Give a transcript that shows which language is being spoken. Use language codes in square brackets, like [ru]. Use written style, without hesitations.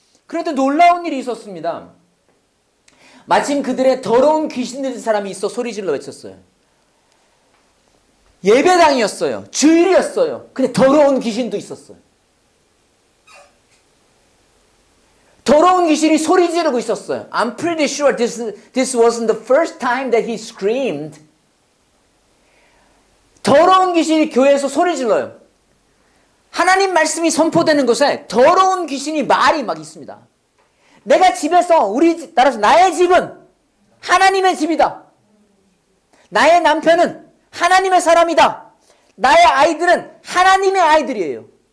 [ko] 그런데 놀라운 일이 있었습니다. 마침 그들의 더러운 귀신 들린 사람이 있어 소리질러 외쳤어요. 예배당이었어요. 주일이었어요. 근데 더러운 귀신도 있었어요. 더러운 귀신이 소리 지르고 있었어요. [en] I'm pretty sure this wasn't the first time that he screamed. [ko] 더러운 귀신이 교회에서 소리 질러요. 하나님 말씀이 선포되는 곳에 더러운 귀신이 말이 막 있습니다. 내가 집에서 따라서 나의 집은 하나님의 집이다. 나의 남편은 하나님의 사람이다. 나의 아이들은 하나님의 아이들이에요.